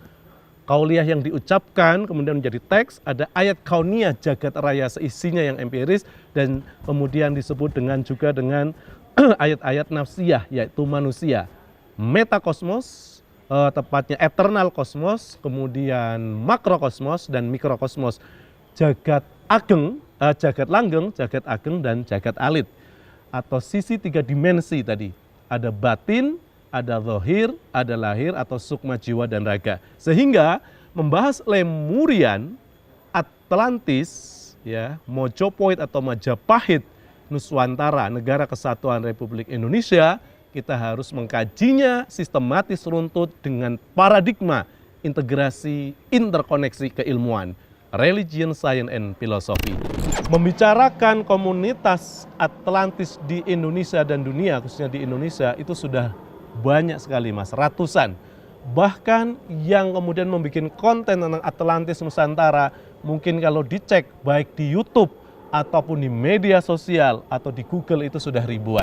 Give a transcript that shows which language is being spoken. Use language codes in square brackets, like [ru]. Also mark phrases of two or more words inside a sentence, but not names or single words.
[id] Kauliyah yang diucapkan kemudian menjadi teks, ada ayat kauniyah, jagat raya seisinya yang empiris, dan kemudian disebut juga dengan ayat-ayat nafsiyah, yaitu manusia. Metakosmos, tepatnya eternal kosmos, kemudian makrokosmos dan mikrokosmos. [jv] Jagat ageng, jagat langgeng, jagat ageng, dan jagat alit. [id] Atau sisi 3 dimensi tadi. Ada batin, ada zahir, ada lahir, atau sukma jiwa dan raga. Sehingga membahas Lemurian, Atlantis, ya, Mojopahit atau Majapahit Nuswantara, Negara Kesatuan Republik Indonesia, kita harus mengkajinya sistematis runtut dengan paradigma integrasi interkoneksi keilmuan, [en] religion, science, and philosophy. [id] Membicarakan komunitas Atlantis di Indonesia dan dunia, khususnya di Indonesia, itu sudah banyak sekali Mas, ratusan. Bahkan yang kemudian membuat konten tentang Atlantis Nusantara, mungkin kalau dicek baik di YouTube ataupun di media sosial atau di Google itu sudah ribuan.